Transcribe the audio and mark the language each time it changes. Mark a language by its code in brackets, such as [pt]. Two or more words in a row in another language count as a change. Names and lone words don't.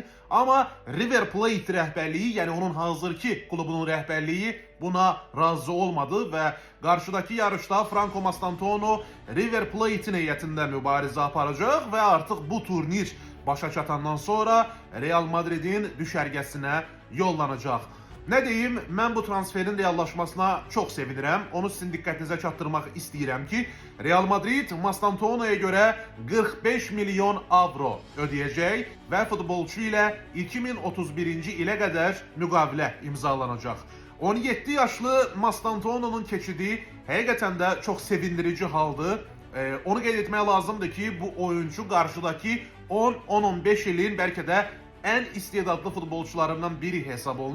[az] Ama River Plate rəhbərliyi, yani onun hazırki klubunun rəhbərliyi buna razı olmadı [tr] ve karşıdaki yarışta [az] Franco Mastantuono River Plate'in heyətində mübarizə aparacaq ve artık bu turnir başa çatandan sonra Real Madrid'in düşərgəsinə yollanacaq. [tr] Ne diyeyim, ben bu transferin reallaşmasına çok sevinirəm. [az] Onu sizin diqqətinizə çatdırmaq istəyirəm ki, [tr] Real Madrid Mastantuono'ya göre 45 milyon avro ödeyecek ve futbolcu ile 2031 ile kadar müqavilə imzalanacak. [az] 17 yaşlı Mastantuono'nun keçidi həqiqətən də çox sevindirici haldı. Onu qeyd etmək lazımdır ki, bu oyuncu qarşıdaki 10-15 ilin [tr] belki de en [az] istedadlı futbolcularından biri hesab olunur.